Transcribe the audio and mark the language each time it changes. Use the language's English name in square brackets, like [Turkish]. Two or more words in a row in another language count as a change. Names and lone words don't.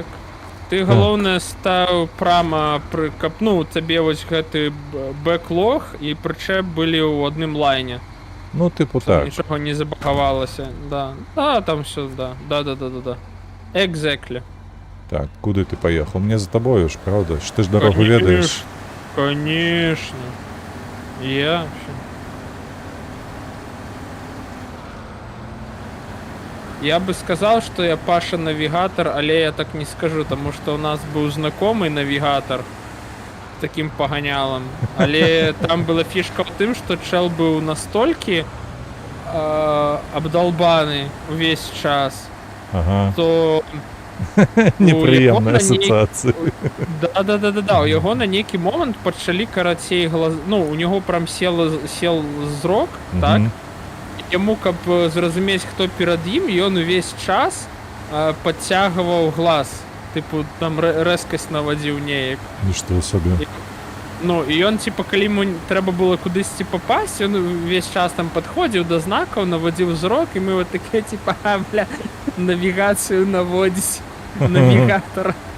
[Belarusian] Ты, галоўнае, стаў прама, каб, ну, цябе вось гэты бэклог і прычэп былі ў адным лайне. [Russian] Ну, типу Чтоб так. [Belarusian] нічога не забагавалася, да. [Russian] Да, там все, да. Exactly. [Belarusian] Так, куды ты паехаў? Мне за табою ж, правда? Ж ты ж дарогу ведаеш. [Russian] Конечно. Я вообще. Я бы сказал, что я Паша навигатор, але я так не скажу, потому что у нас был знакомый навигатор с таким погонялом. Але там была фишка в том, что чел был настолько обдолбанный весь час, Ага. то [Belarusian] Непрыемная яго на ней- асацыяцыя. да, у яго на нейкі момант пачалі карацей глаз, [Russian] ну у него прям сел [Belarusian] зрок, так. Мгм. Яму, каб зразумець, хто перад ім, ён увесь час падцягваў глаз. Тыпу, там рэзкасць навадзіў неяк. Нішто сабе. Ну, і ён, типа, калі ему трэба было кудысьці папасць, ён увесь час там падходзіў да знакаў, навадзіў зрок, і мы вот такія, типа, бля, навігацыю наводзіць навігатор.